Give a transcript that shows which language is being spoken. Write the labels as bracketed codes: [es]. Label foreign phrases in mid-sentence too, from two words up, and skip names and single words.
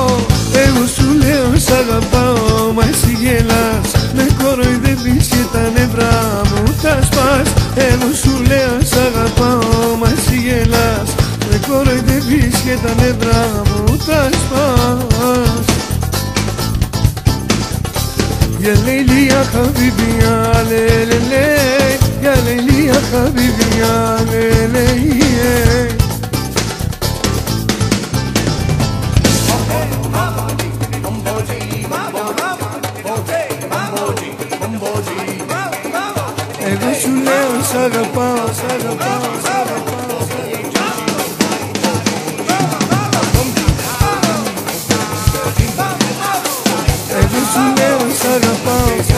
[el] Εγώ σου λέω σ' αγαπάω, μα εσύ γελάς. Με κοροϊδεύεις και τα νεύρα μου τα σπάς. Εγώ σου λέω σ' αγαπάω, μα εσύ γελάς. Με κοροϊδεύεις και τα νεύρα μου τα σπάς. [ar] يا ليلي يا حبيبي يا ليلي، يا ليلي يا حبيبي يا ليلي. [el] Εγώ σου λέω σ' αγαπάω, σ' αγαπάω, σ' αγαπάω. Εγώ σου λέω σ' αγαπάω.